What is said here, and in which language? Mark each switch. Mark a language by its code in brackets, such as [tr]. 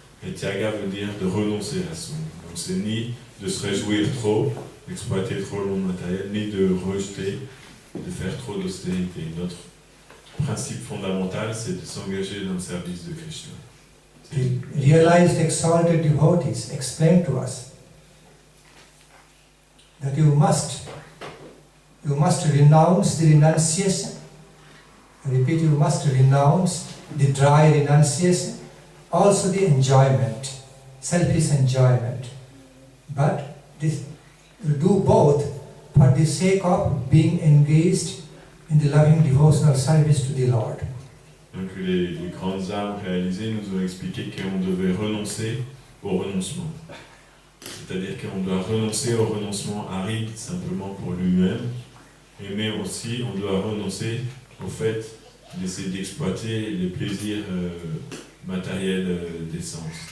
[fr] Et Tyaga veut dire de renoncer à ce monde. Donc c'est ni de se réjouir trop, d'exploiter trop le monde matériel, ni de rejeter, de faire trop d'austérité. Notre principe fondamental, c'est de s'engager dans le service de Krishna. [en] The realized exalted devotees explain to us that you must renounce the renunciation. I repeat, you must renounce the dry renunciation, also the enjoyment, selfish enjoyment. But this, you do both for the sake of being engaged in the loving devotional service to the Lord. [fr] Donc les grandes âmes réalisées nous ont expliqué qu'on devait renoncer au renoncement. C'est-à-dire qu'on doit renoncer au renoncement aride simplement pour lui-même, mais aussi on doit renoncer au fait d'essayer d'exploiter les plaisirs matériels des sens.